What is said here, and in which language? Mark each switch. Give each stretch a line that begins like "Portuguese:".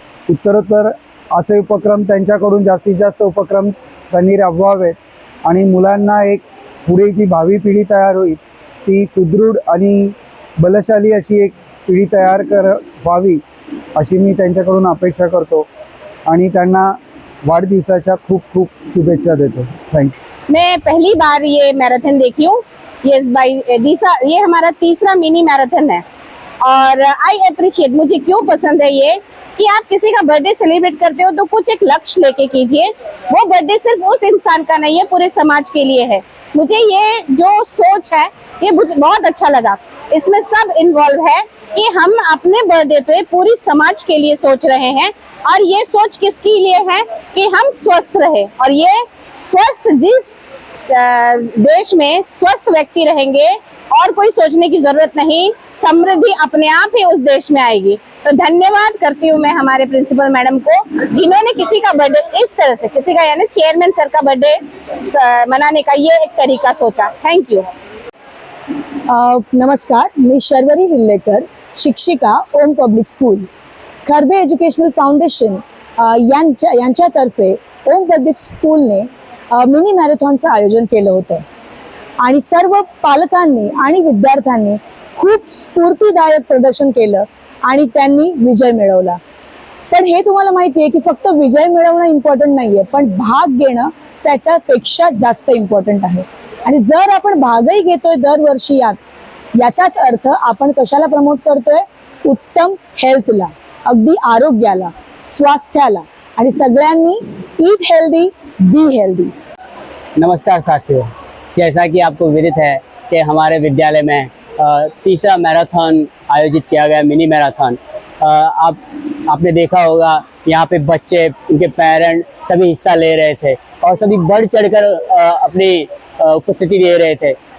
Marathi: उत्तरोत्तर असे उपक्रम त्यांच्याकडून जास्तीत जास्त उपक्रम त्यांनी राबवावेत आणि मुलांना एक पुढे जी भावी पिढी तयार होईल ती सुदृढ आणि बलशाली अशी एक पिढी तयार व्हावी अशी मी त्यांच्याकडून अपेक्षा करतो आणि त्यांना वाढदिवसाच्या खूप खूप शुभेच्छा देतो.
English: Thank you.
Hindi: मैं पहली बार ये मैराथन देखी हूँ. ये हमारा 3रा मिनी मैराथन है और
English: I appreciate,
Hindi: मुझे क्यों पसंद है ये कि आप किसी का बर्थडे सेलिब्रेट करते हो तो कुछ एक लक्ष्य लेके कीजिए. वो बर्थडे सिर्फ उस इंसान का नहीं है, पूरे समाज के लिए है. मुझे ये जो सोच है ये मुझे बहुत अच्छा लगा. इसमें सब इन्वॉल्व है कि हम अपने बर्थडे पे पूरी समाज के लिए सोच रहे हैं और ये सोच किसके लिए है कि हम स्वस्थ रहे. और ये स्वस्थ, जिस देश में स्वस्थ व्यक्ति रहेंगे और कोई सोचने की जरूरत नहीं, समृद्धि अपने आप ही उस देश में आएगी. तो धन्यवाद करती हूँ मैं हमारे प्रिंसिपल मैडम को जिन्होंने किसी का बर्थडे इस तरह से, किसी का यानी चेयरमैन सर का बर्थडे मनाने का ये एक तरीका सोचा.
English: Thank you.
Marathi: नमस्कार, मी शर्वरी हिल्लेकर, शिक्षिका, ओम पब्लिक स्कूल. खरबे एज्युकेशनल फाउंडेशन यांच्यातर्फे ओम पब्लिक स्कूलने मिनी मॅरेथॉनचं आयोजन केलं होतं आणि सर्व पालकांनी आणि विद्यार्थ्यांनी खूप स्फूर्तिदायक प्रदर्शन केलं आणि त्यांनी विजय मिळवला. पण हे तुम्हाला माहिती आहे की फक्त विजय मिळवणं इम्पॉर्टंट नाहीये, पण भाग घेणं त्याच्यापेक्षा जास्त इम्पॉर्टंट आहे. आणि जर आपण भागही घेतोय दरवर्षी याचाच अर्थ आपण कशाला प्रमोट करतोय? उत्तम हेल्थला, अगदी आरोग्याला, स्वास्थ्याला. आणि सगळ्यांनी
English: Eat healthy, be healthy.
Hindi: नमस्कार साथियों, जैसा कि आपको विदित है कि हमारे विद्यालय में 3रा मैराथन आयोजित किया गया, मिनी मैराथन. आपने देखा होगा यहाँ पे बच्चे, उनके पेरेंट सभी हिस्सा ले रहे थे और सभी बढ़ चढ़कर अपनी उपस्थिति दे रहे थे.